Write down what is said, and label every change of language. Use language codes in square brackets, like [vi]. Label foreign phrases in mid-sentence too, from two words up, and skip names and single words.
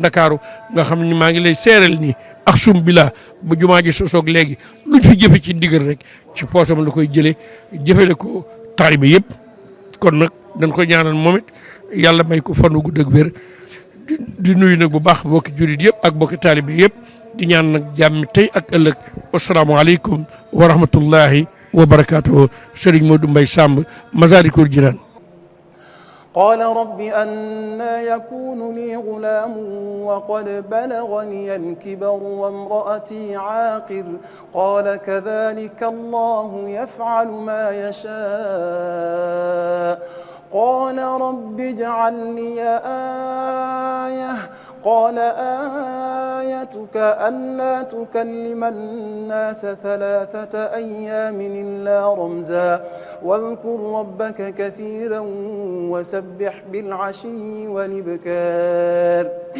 [wo] Ndakaaru nga xam ni maa ngi lay seeral nii ak sum bi la bu jumaa ji sosoog léegi luñ fi jëfe ci ndigal rek ci poosam la koy jëlee jëfele ko taalibe yëpp kon nag dañ koy ñaanal moom it yàlla may ko fanu gudd ak wér di nuyu nag bu baax bokki jurit yëpp ak bokki taalibe yëpp di ñaan nag jàmm tey ak ëllëg [ar] السلام عليكم ورحمة الله وبركاته [wo] Sëriñ Modou Mbaye Samb Masaalikul Jinaan [ar] قال رب أنى يكون لي غلام وقد بلغني الكبر وامرأتي عاقر قال كذلك الله يفعل ما يشاء قال رب اجعل لي آية قال آيتك ألا تكلم الناس 3 أيام إلا رمزا واذكر ربك كثيرا وسبح بالعشي والإبكار